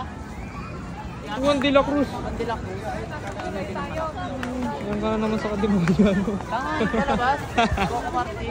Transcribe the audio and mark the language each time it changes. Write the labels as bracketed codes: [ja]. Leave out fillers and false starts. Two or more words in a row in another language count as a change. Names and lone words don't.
[tl] Juan de la Cruz. Juan de la Cruz. Yan ka na naman sa kademonyo. Tanga, palabas. Coco Martin.